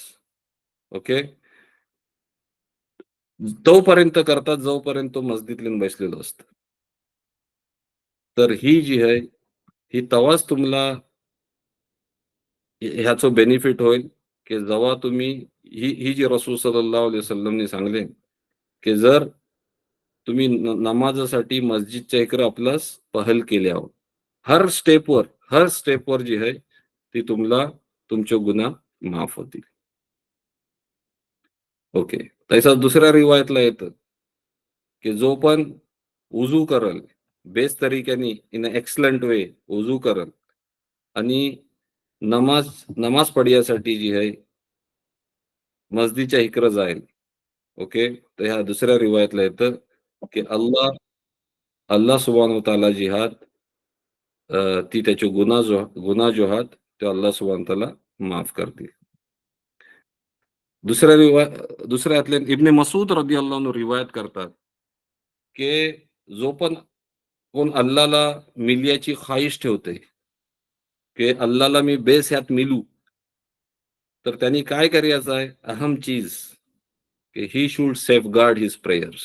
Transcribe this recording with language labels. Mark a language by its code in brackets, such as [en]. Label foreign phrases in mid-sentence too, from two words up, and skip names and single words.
[mr] ओके. तोपर्यंत करतात जोपर्यंत तो मस्जिदला बसलेलो असतो. तर ही जी आहे, ही तेव्हाच तुम्हाला ह्याचं बेनिफिट होईल, की जेव्हा तुम्ही ही जी रसूल [ar] صلى الله عليه وسلم [mr] सांगले, की जर तुम्ही नमाजासाठी मस्जिदच्या इकडे आपल्यास पहल केल्यावर हर स्टेपवर जी आहे ती तुम्हाला तुमचे गुन्हा माफ होतील. ओके. तसंच दुसऱ्या रिवायतला येतं, की जो पण वुजू करल, बेस्ट तरीक्याने [en] in an excellent way [mr] वुजू करल आणि नमाज नमाज पडण्यासाठी जी आहे मस्जिदच्या इकडे जाईल. ओके. तर ह्या दुसऱ्या रिवायतला येतं, की [ar] الله سبحانه وتعالى [mr] जिहाद ती त्याचे गुन्हा जो आहात ते [ar] الله سبحانه وتعالى [mr] माफ करतील. दुसऱ्या यातले इब्न मसूद [ar] رضي الله عنه [mr] रिवायत करतात, की जो पण कोण अल्लाहला मिलयाची ख्वाहिश ठेवते, की अल्लाहला मी बेस मिलू, तर त्यांनी काय करायचं आहे? अहम चीज, की [en] he should safeguard his prayers.